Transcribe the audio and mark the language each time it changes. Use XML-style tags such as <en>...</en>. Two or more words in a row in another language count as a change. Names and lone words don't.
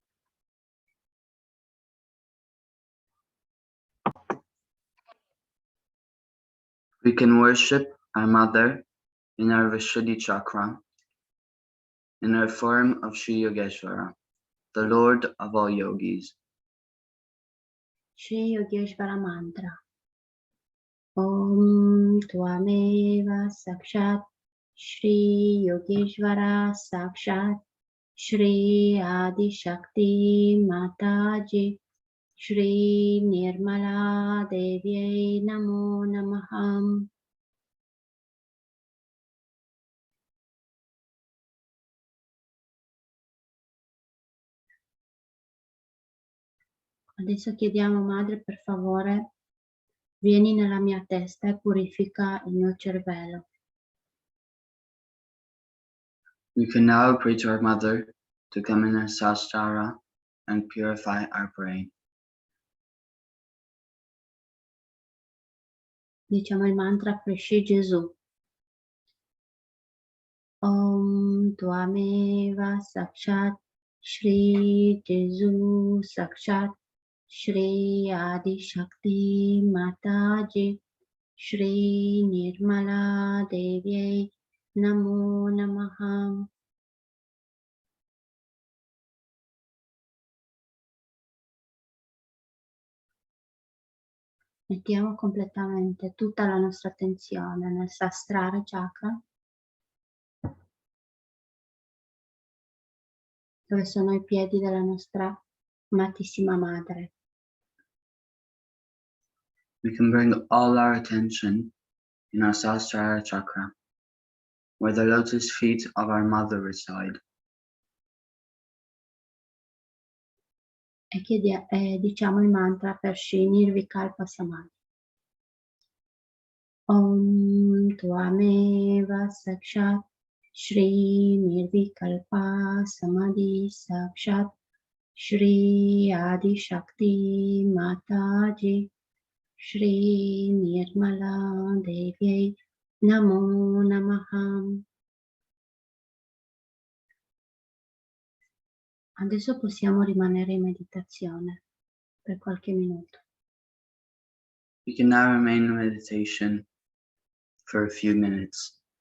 <en>We can worship our mother in our Vishuddhi chakra in our form of Shri Yogeshvara, the Lord of all yogis.</en> <sa>Shri Yogeshvara Mantra. Om Tvameva Sakshat Shri Yogeshvara Sakshat Shri Adi Shakti Mataji Shri Nirmala Devi Namo Namaham.</sa> <it>Adesso chiediamo, Madre, per favore, vieni nella mia testa e purifica il mio cervello.</it> <en>We can now pray to our mother to come in our sahasrara and purify our brain.</en> <it>Diciamo il mantra per Shri Gesù.</it> <sa>Om Tvameva Sakshat Shri Gesù Sakshat Shri Adi Shakti Mataji Shri Nirmala Devi Namo Namaham.</sa> <it>Mettiamo completamente tutta la nostra attenzione nel</it> <sa>Sahasrara Chakra,</sa> <it>dove sono i piedi della nostra amatissima Madre.</it> <en>We can bring all our attention in our</en> <sa>sahasrara chakra,</sa> <en>where the lotus feet of our mother reside.</en> <it>E diciamo il mantra per Shri Nirvikalpa Samadhi.</it> <sa>Om Tvameva Sakshat Shri Nirvikalpa Samadhi Sakshat Shri Adi Shakti Mataji Shri Nirmala Devi Namo Namaham.</sa> <it>Adesso possiamo rimanere in meditazione per qualche minuto.</it> <en>We can now remain in meditation for a few minutes.</en>